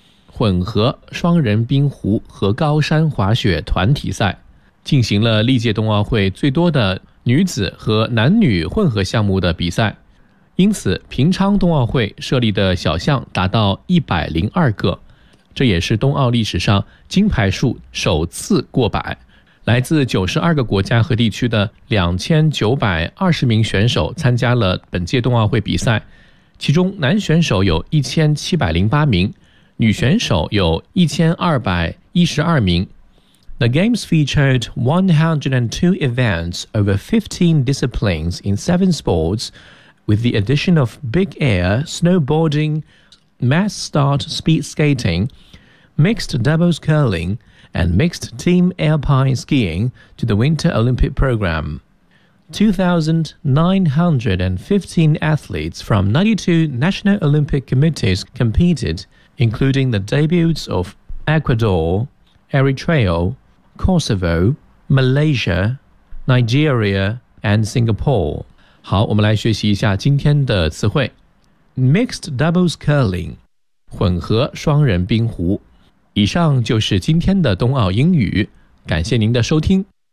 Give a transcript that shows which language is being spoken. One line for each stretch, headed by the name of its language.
Chinese: 混合双人冰壶和高山滑雪团体赛，进行了历届冬奥会最多的女子和男女混合项目的比赛，因此平昌冬奥会设立的小项达到102个，这也是冬奥历史上金牌数首次过百。来自92个国家和地区的2920名选手参加了本届冬奥会比赛，其中男选手有1708名，女选手有1212名。
English: The Games featured 102 events over 15 disciplines in 7 sports, with the addition of big air, snowboarding, mass start speed skating, mixed doubles curling, and mixed team alpine skiing to the Winter Olympic program. 2,915 athletes from 92 National Olympic Committees competed, including the debuts of Ecuador, Eritrea,Kosovo, Malaysia, Nigeria, and Singapore.
Chinese: 好，我们来学习一下今天的词汇。
English: Mixed doubles curling, 混合双人冰壶。
Chinese: 以上就是今天的冬奥英语，感谢您的收听。